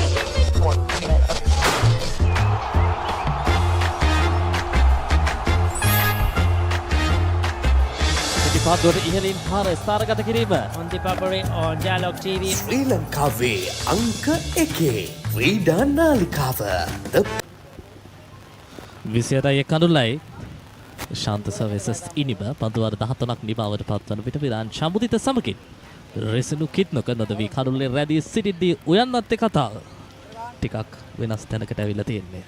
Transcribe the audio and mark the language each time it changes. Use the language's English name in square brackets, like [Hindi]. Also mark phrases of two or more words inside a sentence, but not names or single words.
[Sinhala] පිටිපන්දුවට ඉහළින් පාර ස්ථානගත කිරීම [English] on ThePapare on Dialog TV. [Sinhala] ශ්‍රී ලංකාවේ අංක 1 ක්‍රීඩා නාලිකාව 28යි කඩුල්ලයි ශාන්ත සර්වේසස් ඉනිබ පන්දුවාර 13ක් නිබාවට පත්වන විට විරාන් චම්පුදිත සමගින් රෙසිනු කිත්නක නොදවී කඩුල්ලේ රැඳී සිටිද්දී උයන්වත්තේ කතාව ටිකක් වෙනස් තැනකට ඇවිල්ලා තියෙන්නේ.